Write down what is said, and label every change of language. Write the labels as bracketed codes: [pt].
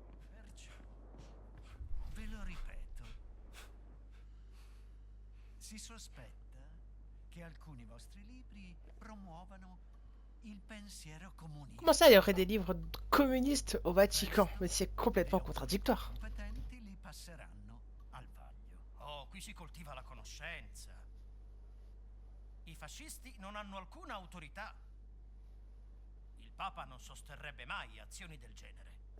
[it] Perciò, ve lo ripeto, si sospetta che alcuni vostri libri promuovano il pensiero comunista. [fr] Comment ça, il y aurait des livres communistes au Vatican? Mais c'est complètement contradictoire. [it] Competenti li passeranno al vaglio. Oh, qui si coltiva la conoscenza. I fascisti non hanno alcuna autorità. Il Papa non sosterrebbe mai azioni del genere.